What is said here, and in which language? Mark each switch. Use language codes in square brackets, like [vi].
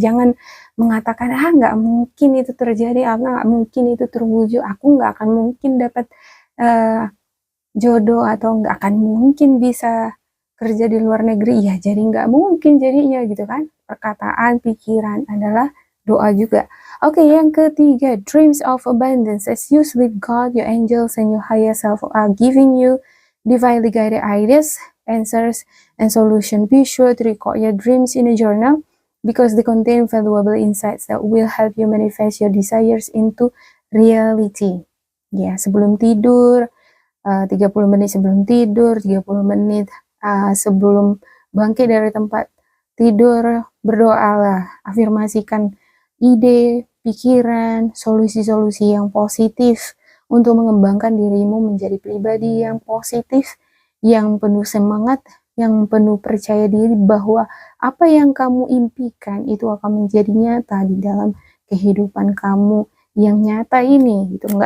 [id] Jangan mengatakan, nggak mungkin itu terjadi, nggak mungkin itu terwujud, aku nggak akan mungkin dapat jodoh, atau nggak akan mungkin bisa kerja di luar negeri. Ya, jadi nggak mungkin jadinya gitu kan. Perkataan, pikiran adalah doa juga. Oke, yang ketiga, [en] dreams of abundance. As you sleep, God, your angels, and your higher self are giving you divinely guided ideas, answers, and solution. Be sure to record your dreams in a journal because they contain valuable insights that will help you manifest your desires into reality. [id] Ya, sebelum tidur, 30 menit sebelum tidur, 30 menit sebelum bangkit dari tempat tidur, berdoalah, afirmasikan ide, pikiran, solusi-solusi yang positif untuk mengembangkan dirimu menjadi pribadi yang positif, yang penuh semangat, yang penuh percaya diri bahwa apa yang kamu impikan itu akan menjadi nyata di dalam kehidupan kamu yang nyata ini, gitu.